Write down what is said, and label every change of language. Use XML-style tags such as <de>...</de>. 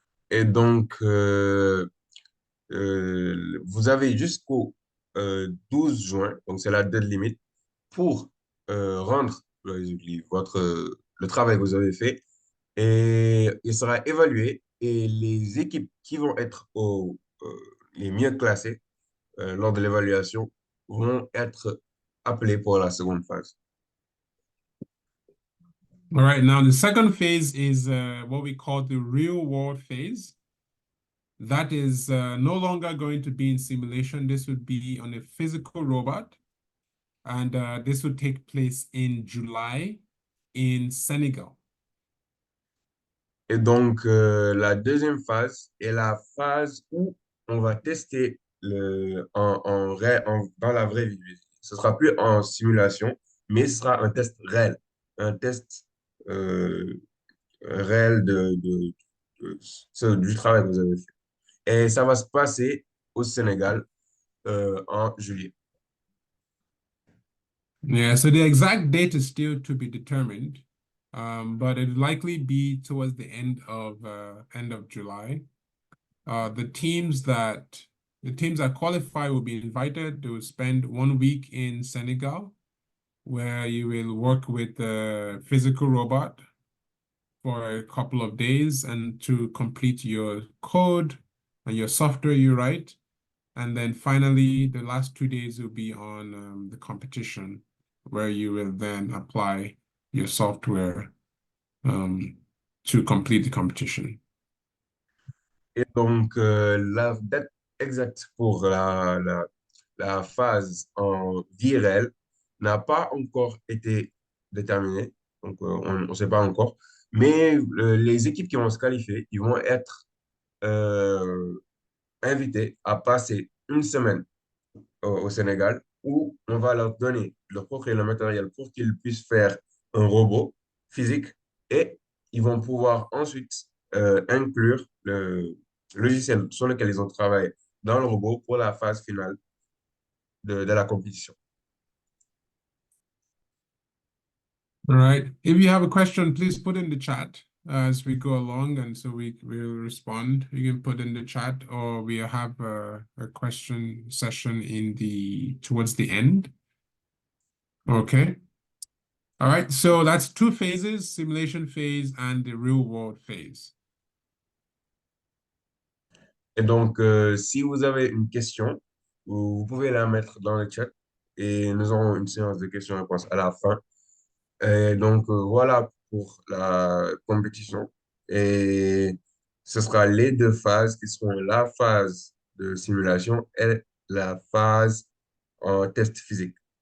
<fr>Et donc, vous avez jusqu'au 12 juin, donc c'est la date limite, pour rendre le travail que vous avez fait et il sera évalué et les équipes qui vont être les mieux classées lors de l'évaluation vont être appelées pour la seconde phase.</fr> <en>All right, now the second phase is what we call the real world phase. That is no longer going to be in simulation. This would be on a physical robot. And this would take place in July in Senegal.</en> <fr>Et donc, la deuxième phase est la phase où on va tester dans la vraie vie. Ce sera plus en simulation, mais ce sera un test réel. Un test réel du travail que vous avez fait. Et ça va se passer au Sénégal en juillet.</fr> <en>Yeah, so the exact date is still to be determined, but it'll likely be towards the end of July. The teams that qualify will be invited. They will spend 1 week in Senegal, where you will work with the physical robot for a couple of days and to complete your code and your software you write. And then finally, the last 2 days will be on the competition, where you will then apply your software to complete the competition.</en> <fr>Et donc, la date exacte pour la phase en vie réelle n'a pas encore été déterminée. Donc, on ne sait pas encore. Mais les équipes qui vont se qualifier, ils vont être invitées à passer une semaine au Sénégal où on va leur donner leur propre et le matériel pour qu'ils puissent faire un robot physique et ils vont pouvoir ensuite inclure le logiciel sur lequel ils ont travaillé dans le robot pour la phase finale de la compétition.</fr> <en>All right. If you have a question, please put in the chat as we go along, and so we'll respond. You can put in the chat, or we have a question session towards the end. Okay. All right. So that's 2 phases: simulation phase and the real world phase.</en> <fr>Et donc, si vous avez une question, vous pouvez la mettre dans le chat et nous aurons une séance de questions-réponses à la fin. Et donc, voilà pour la compétition. Et ce sera les 2 phases qui seront la phase de simulation et la phase en test physique.</fr>